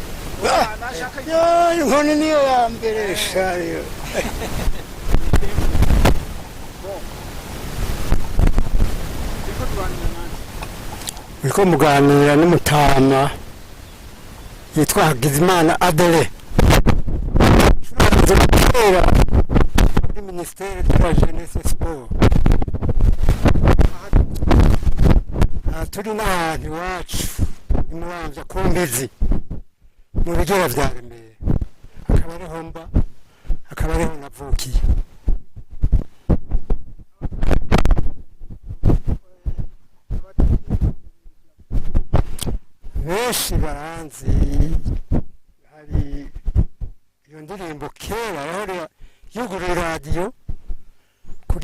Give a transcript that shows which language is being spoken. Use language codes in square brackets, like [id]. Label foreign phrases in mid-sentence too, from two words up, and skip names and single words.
[rn] inkoni niyo ya mbere shayo uriko muganira n'umutama yitwa Hagizimana Adele kera muri [fr] Ministère de la Jeunesse et Sport [rn] turi n'ahantu iwacu imuramvya ku Mbizi mu bigera vya Remera akaba ariho mba akaba ariho navukiye benshi baranzi hari iyo ndirimbo kera yahora yugurura radiyo kuri